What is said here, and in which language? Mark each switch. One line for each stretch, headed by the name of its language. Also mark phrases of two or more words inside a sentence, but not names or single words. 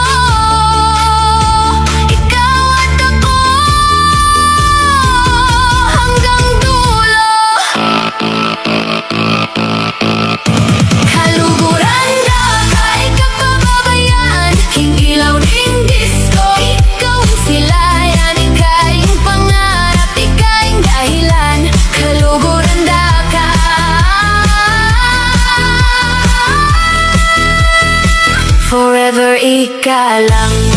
Filipino: Ikaw at ako, hanggang dulo.
Pampanga: Kaluguran da, kahit kapababayaan. King ilaw ding disco,
Filipino: ikaw ang silayan.
Pampanga: Ikaing pangarap, ikaing dahilan. Kaluguran da ka, forever ika lang.